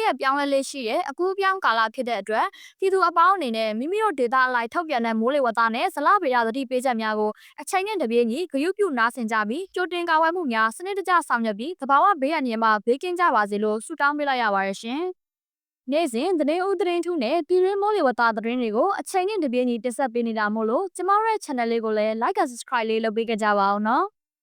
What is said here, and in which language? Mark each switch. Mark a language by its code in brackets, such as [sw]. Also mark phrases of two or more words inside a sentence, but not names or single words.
[my] ရက်ပြောင်းလဲလေးရှိတဲ့အကူအပြောင်းကာလဖြစ်တဲ့အတွက်ပြည်သူအပေါင်းအနေနဲ့မိမိတို့ဒေသအလိုက်ထုတ်ပြန်တဲ့မိုးလေဝသနဲ့ဇလဗေဒသတိပေးချက်များကိုအချိန်နဲ့တပြေးညီဂရုပြုနားဆင်ကြပြီးကြိုတင်ကာကွယ်မှုများစနစ်တကျဆောင်ရွက်ပြီးသဘာဝဘေးအန္တရာယ်မှဘေးကင်းကြပါစေလို့ဆုတောင်းပေးလိုက်ရပါတယ်ရှင်။နေ့စဉ်သတင်းဦးသတင်းထူးနဲ့ပြည်တွင်းမိုးလေဝသသတင်းတွေကိုအချိန်နဲ့တပြေးညီတင်ဆက်ပေးနေတာမို့လို့ကျမတို့ရဲ့ channel လေးကိုလည်း [en] like and subscribe [my] လေးလုပ်ပေးကြပါအောင်နော်။